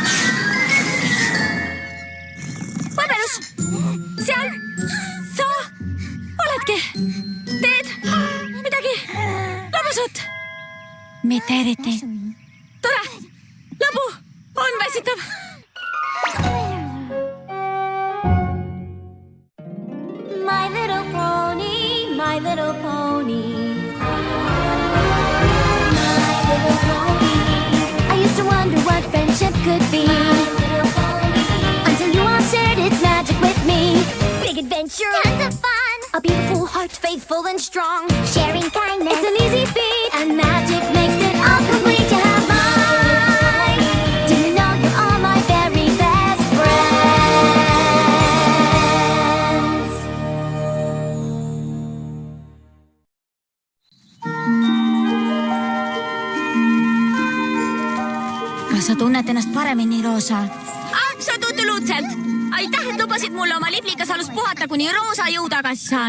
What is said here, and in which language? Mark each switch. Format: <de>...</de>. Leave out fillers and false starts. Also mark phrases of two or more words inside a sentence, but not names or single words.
<et>Põbelus! Seal! Sa oledki! Teed midagi lõbusat? Mitte eriti. Tore! Lõbu! On väsitav!</et> <en>My little pony, my little pony. My little pony. I used to wonder what friendship could be. Until you all shared its magic with me. Big adventure, tons of fun. A beautiful heart, faithful and strong. Sharing kindness, it's an easy feat. And magic makes it all complete to have mine. Do you know you're all my very best friends?</en> <et>Kas sa tunned ennast paremini, Roosa? Absoluutselt! Aitäh, et lubasid mulle oma liblikasalus puhata, kuni Roosa jõu tagasi saan.</et>